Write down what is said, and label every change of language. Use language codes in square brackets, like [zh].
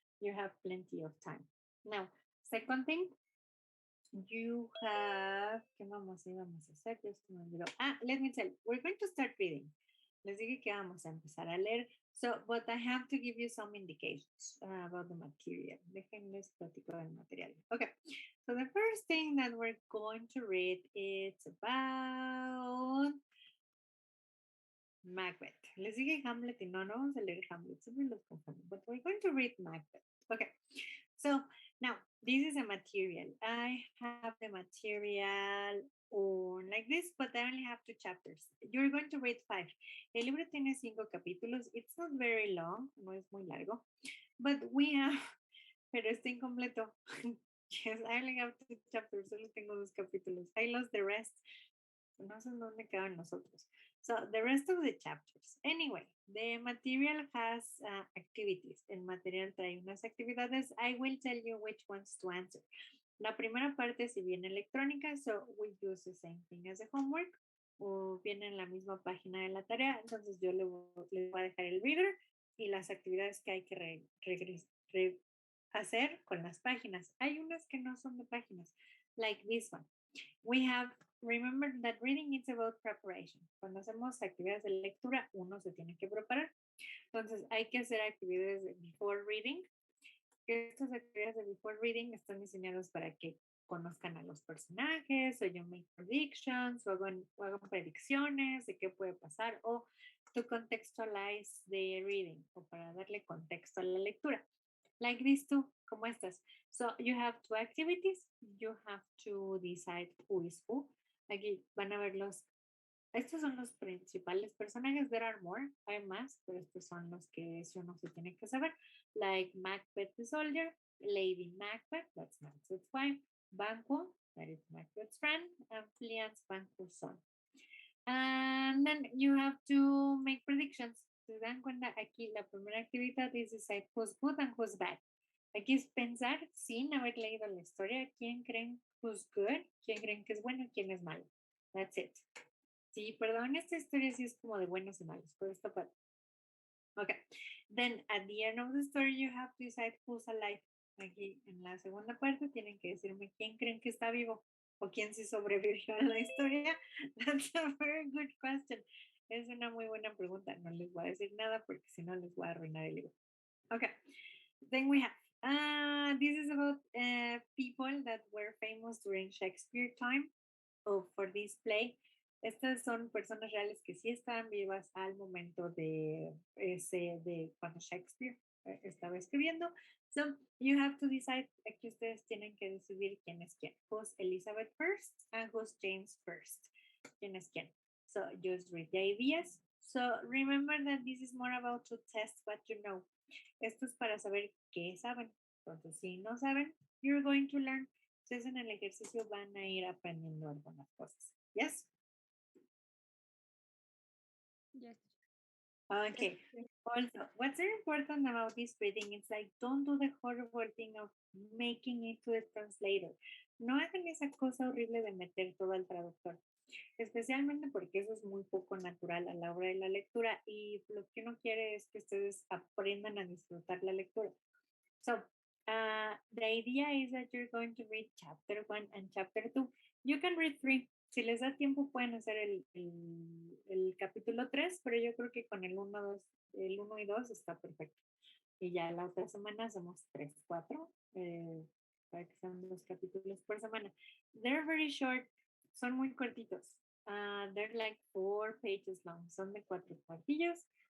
[en] You have plenty of time. Now, second thing, you have, [es] ¿qué vamos a hacer? [en] Let me tell you, we're going to start reading. [es] Les dije que vamos a empezar a leer. [en] So, but I have to give you some indications about the material. [es] Déjenles platico del material. [en] Okay, so the first thing that we're going to read is about Macbeth. [es] Les dije Hamlet y no vamos a leer Hamlet. Siempre los confundo. [en] But we're going to read Macbeth. Okay, so now this is a material. I have the material on like this, but I only have 2 chapters. You're going to read 5. [es] El libro tiene 5 capítulos. [en] It's not very long, [es] no es muy largo, [en] but we have, [es] pero está incompleto. [en] Yes, I only have 2 chapters, [es] solo tengo 2 capítulos. [en] I lost the rest. [es] No sé dónde quedan los otros. [en] So the rest of the chapters. Anyway, the material has activities. [es] El material trae unas actividades. [en] I will tell you which ones to answer. [es] La primera parte si viene electrónica, [en] so we use the same thing as the homework, [es] o viene en la misma página de la tarea, entonces yo le voy a dejar el reader y las actividades que hay que hacer con las páginas. Hay unas que no son de páginas, [en] like this one. We have, remember that reading is about preparation. [es] Cuando hacemos actividades de lectura, uno se tiene que preparar. Entonces hay que hacer actividades de before reading. Estas actividades de before reading están diseñadas para que conozcan a los personajes, o yo [en] make predictions, [es] o hagan predicciones de qué puede pasar, o [en] to contextualize the reading, [es] o para darle contexto a la lectura. [en] Like these two, [es] como estas. [en] So you have 2 activities. You have to decide who is who. [es] Aquí van a ver estos son los principales personajes. [en] There are more, [es] hay más, pero estos son los que uno se tiene que saber. [en] Like Macbeth the soldier, Lady Macbeth, that's Macbeth's wife, Banquo, that is Macbeth's friend, and Fleance Banquo's son. And then you have to make predictions. [es] Se dan cuenta aquí la primera actividad es [en] decide who's good and who's bad. [es] Aquí es pensar sin haber leído la historia quién creen [en] who's good, [es] quién creen que es bueno y quién es malo. [en] That's it. [es] Sí, perdón, esta historia sí es como de buenos y malos, pero está padre. [en] Okay. Then at the end of the story you have to decide who's alive. [es] Aquí en la segunda parte tienen que decirme quién creen que está vivo o quién se sobrevivió a la historia. [en] That's a very good question. [es] Es una muy buena pregunta. No les voy a decir nada porque si no les voy a arruinar el libro. [en] Okay. Then we have, this is about people that were famous during Shakespeare time or for this play. [es] Estas son personas reales que sí estaban vivas al momento de cuando Shakespeare estaba escribiendo. [en] So you have to decide, [es] aquí ustedes tienen que decidir quién es quién. [en] Who's Elizabeth first and who's James first. [es] ¿Quién es quién? [en] So just read the ideas. So remember that this is more about to test what you know. [es] Esto es para saber qué saben. Entonces, si no saben, [en] you're going to learn. [es] Ustedes en el ejercicio van a ir aprendiendo algunas cosas. [en] Yes? Yes. Okay. Also, what's very important about this reading is like, don't do the horrible thing of making it to the translator. [es] No hagan esa cosa horrible de meter todo al traductor. Especialmente porque eso es muy poco natural a la hora de la lectura y lo que uno quiere es que ustedes aprendan a disfrutar la lectura. [en] So, the idea is that you're going to read chapter 1 and chapter 2. You can read 3. [es] Si les da tiempo pueden hacer el capítulo 3, pero yo creo que con el 1 y 2 está perfecto. Y ya la otra semana hacemos 3, 4, para que sean 2 capítulos por semana. [en] They're very short, [es] son muy cortitos. [en] They're like 4 pages long, [es] son de 4 cuartillos.